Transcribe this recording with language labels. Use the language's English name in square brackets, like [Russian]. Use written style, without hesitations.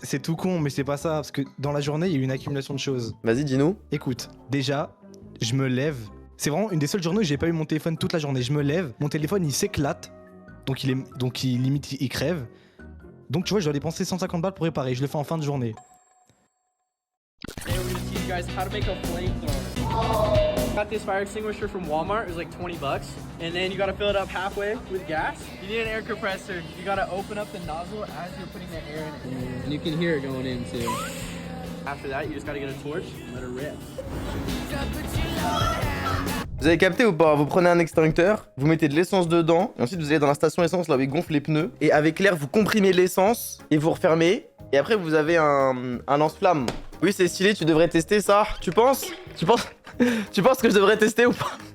[French] C'est tout con, mais c'est pas ça, parce que dans la journée, il y a eu une accumulation de choses. Vas-y dis-nous. Écoute, déjà, je me lève. C'est vraiment une des seules journées où j'ai pas eu mon téléphone toute la journée. Je me lève, mon téléphone il s'éclate, donc limite il crève. Donc tu vois, je dois dépenser 150 balles pour réparer. Je le fais en fin de journée. [English] Today we're gonna teach you guys how to make a flamethrower. Got this fire extinguisher from Walmart. It was like 20 bucks. And then you gotta fill it up halfway with gas. You need an air compressor. You gotta open up the nozzle as you're putting the air in it. And you can hear it going in too. After that, you just gotta get a torch and let it rip. [French] Vous avez capté ou pas? Vous prenez un extincteur, vous mettez de l'essence dedans, et ensuite vous allez dans la station essence là où il gonfle les pneus, et avec l'air vous comprimez l'essence, et vous refermez, et après vous avez un lance-flamme. Oui c'est stylé, tu devrais tester ça. Tu penses tu penses que je devrais tester ou pas?